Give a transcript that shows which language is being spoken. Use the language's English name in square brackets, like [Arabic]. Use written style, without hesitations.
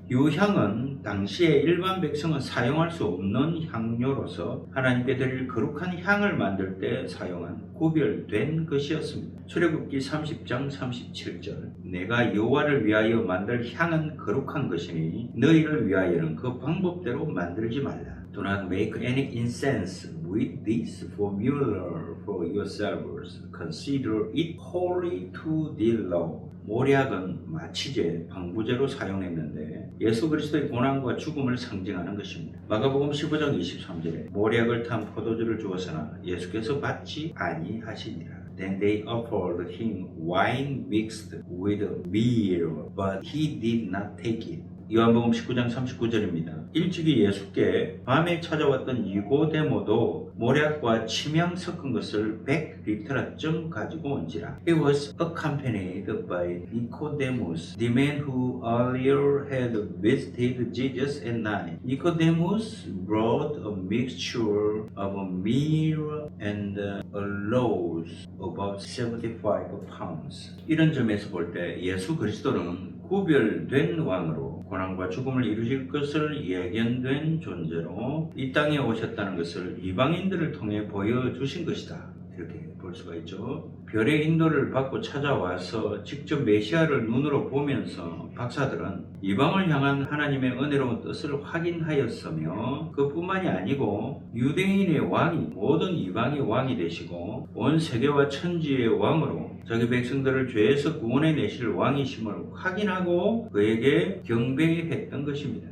[Korean] 유향은 당시에 일반 백성은 사용할 수 없는 향료로서 하나님께 드릴 거룩한 향을 만들 때 사용한 구별된 것이었습니다. 출애굽기 30장 37절 내가 여호와를 위하여 만들 향은 거룩한 것이니 너희를 위하여는 그 방법대로 만들지 말라. [English] Do not make any incense with this formula for yourselves. Consider it holy to the Lord. [Korean] 모략은 마취제, 방부제로 사용했는데 예수 그리스도의 고난과 죽음을 상징하는 것입니다. 마가복음 15장 23절에 모략을 탄 포도주를 주었으나 예수께서 받지 아니하시니라. [English] Then they offered him wine mixed with meal, but he did not take it. [Korean] 요한복음 19장 39절입니다. 일찍이 예수께 밤에 찾아왔던 니고데모도 모략과 침향 섞은 것을 100리터쯤 가지고 온지라. [English] He was accompanied by Nicodemus, the man who earlier had visited Jesus at night. Nicodemus brought a mixture of meal and aloes, about 75 pounds. [Korean] 이런 점에서 볼 때 예수 그리스도는 구별된 왕으로 고난과 죽음을 이루실 것을 예견된 존재로 이 땅에 오셨다는 것을 이방인들을 통해 보여주신 것이다. 이렇게 볼 수가 있죠. 별의 인도를 받고 찾아와서 직접 메시아를 눈으로 보면서 박사들은 이방을 향한 하나님의 은혜로운 뜻을 확인하였으며 그뿐만이 아니고 유대인의 왕이 모든 이방의 왕이 되시고 온 세계와 천지의 왕으로 자기 백성들을 죄에서 구원해 내실 왕이심을 확인하고 그에게 경배했던 것입니다.